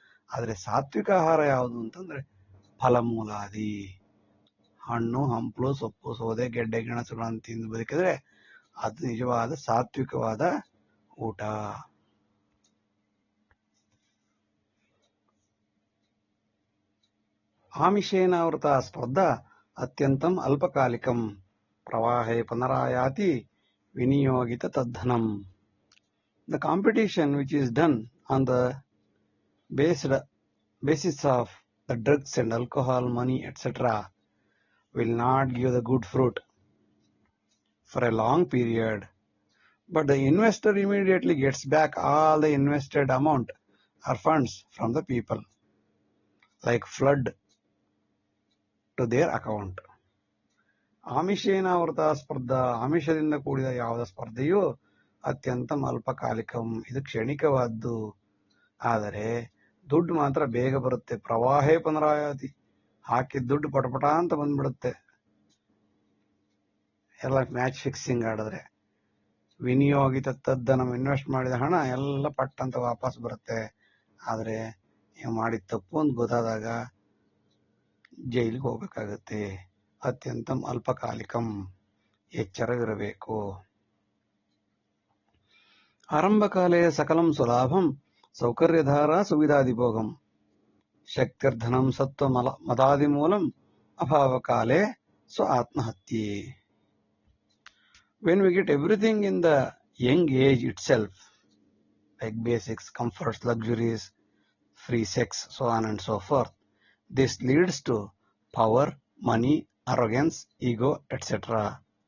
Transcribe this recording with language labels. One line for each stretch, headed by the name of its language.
Kannada: ಆದ್ರೆ ಸಾತ್ವಿಕ ಆಹಾರ ಯಾವುದು ಅಂತಂದ್ರೆ ಫಲಮೂಲಾದಿ, ಹಣ್ಣು ಹಂಪಲು ಸೊಪ್ಪು ಸೌದೆ ಗೆಡ್ಡೆ ಗೆಣಸುಗಳನ್ನು ತಿಂದು ಬದುಕಿದ್ರೆ ಅದು ನಿಜವಾದ ಸಾತ್ವಿಕವಾದ ಊಟ.
Sanskrit: ಆಮಿಷೇನಾವೃತ ಸ್ಪರ್ಧಾ ಅತ್ಯಂತಂ ಅಲ್ಪಕಾಲಿಕಂ ಪ್ರವಾಹೇ ಪುನರಾಯಾತಿ ವಿನಿಯೋಗಿತ ತದ್ಧನಂ.
English: The competition which is done on the basis of the drugs and alcohol, money, etc. will not give the good fruit for a long period, but the investor immediately gets back all the invested amount or funds from the people like flood to their account.
Sanskrit: ಆಮಿಷೇನಾವೃತ ಸ್ಪರ್ಧಾ.
Kannada: ಆಮಿಷದಿಂದ ಕೂಡಿದ ಯಾವುದ ಸ್ಪರ್ಧೆಯು ಅತ್ಯಂತ ಅಲ್ಪಕಾಲಿಕಂ. ಇದು ಕ್ಷಣಿಕವಾದ್ದು. ಆದರೆ ದುಡ್ಡು ಮಾತ್ರ ಬೇಗ ಬರುತ್ತೆ.
Sanskrit: ಪ್ರವಾಹೇ ಪುನರಾಯಾತಿ.
Kannada: ಹಾಕಿದ ದುಡ್ಡು ಪಟಪಟ ಅಂತ ಬಂದ್ಬಿಡುತ್ತೆ ಎಲ್ಲ ಮ್ಯಾಚ್ ಫಿಕ್ಸಿಂಗ್ ಆಡಿದ್ರೆ.
Sanskrit: ವಿನಿಯೋಗಿತ ತದ್ದನಂ.
Kannada: ಇನ್ವೆಸ್ಟ್ ಮಾಡಿದ ಹಣ ಎಲ್ಲ ಪಟ್ ಅಂತ ವಾಪಸ್ ಬರುತ್ತೆ. ಆದ್ರೆ ನೀವು ಮಾಡಿದ ತಪ್ಪು ಅಂತ ಗೊತ್ತಾದಾಗ ಜೈಲಿಗೆ ಹೋಗ್ಬೇಕಾಗತ್ತೆ.
Sanskrit: ಅತ್ಯಂತಂ ಅಲ್ಪಕಾಲಿಕಂ.
Kannada: ಎಚ್ಚರವಿರಬೇಕು.
Sanskrit: ಆರಂಭಕಾಲೇ ಸಕಲಂ ಸುಲಾಭಂ ಸೌಕರ್ಯಧಾರ ಸುವಿಧಾದಿಭೋಗಂ ಶಕ್ತಿರ್ಧನಂ ಸತ್ವ ಮದಾದಿಮೂಲಂ ಅಭಾವಕಾಲೇ ಸ್ವ ಆತ್ಮಹತ್ಯೆ.
English: When we get everything in the young age itself, like basics, comforts, luxuries, free sex, so on and so forth, this leads to power, money, arrogance, ego, etc.